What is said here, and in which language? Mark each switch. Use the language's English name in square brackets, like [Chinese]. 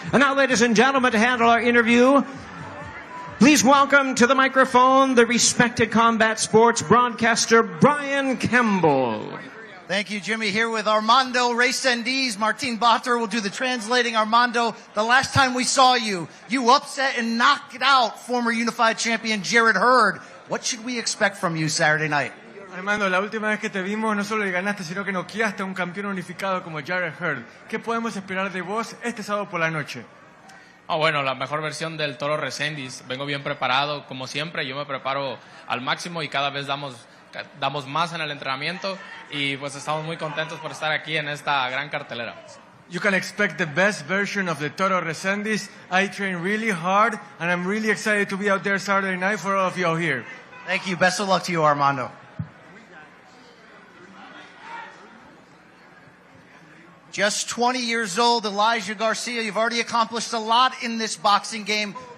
[English] And now, ladies and gentlemen, to handle our interview, please welcome to the microphone the respected combat sports broadcaster, Brian Campbell. Thank you, Jimmy. Here with Armando Resendiz. Martin Bater will do the translating. Armando, the last time we saw you, you upset and knocked out former unified champion Jarrett Hurd. What should we expect from you Saturday night? [Spanish] Armando, la última vez que te vimos no solo le ganaste, sino que noqueaste a un campeón unificado como Jarrett Hurd. ¿Qué podemos esperar de vos este sábado por la noche? Bueno, la mejor versión del Toro Resendiz. Vengo bien preparado, como siempre. Yo me preparo al máximo y cada vez damos más en el entrenamiento. Y pues estamos muy contentos por estar aquí en esta gran cartelera. [English] You can expect the best version of the Toro Resendiz. I train really hard, and I'm really excited to be out there Saturday night for all of you out here. Thank you. Best of luck to you, Armando. Just 20 years old, Elijah Garcia. You've already accomplished a lot in this boxing game.